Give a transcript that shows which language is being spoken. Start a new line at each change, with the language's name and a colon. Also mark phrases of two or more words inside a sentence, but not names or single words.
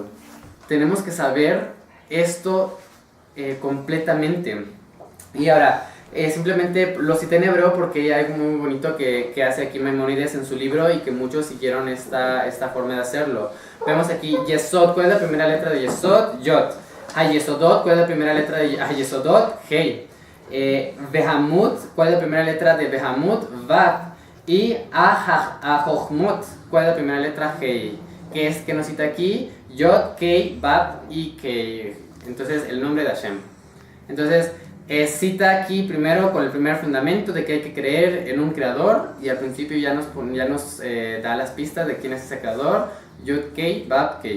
Spanish: Tenemos que saber esto completamente. Y ahora, Simplemente lo cité en hebreo porque hay algo muy bonito que hace aquí Maimónides en su libro y que muchos siguieron esta forma de hacerlo. Vemos aquí Yesod, ¿cuál es la primera letra de Yesod? Yod. Hayesodot, ¿cuál es la primera letra de Hayesodot? Hei. Behamut, ¿cuál es la primera letra de Behamut? Vav. Y Ajochmot, ¿cuál es la primera letra? Hei. Que nos cita aquí Yod, Kei, Vav y Kei. entonces el nombre de Hashem. Entonces cita aquí primero con el primer fundamento de que hay que creer en un creador, y al principio ya nos da las pistas de quién es ese creador, Yud Kei, Bab Kei.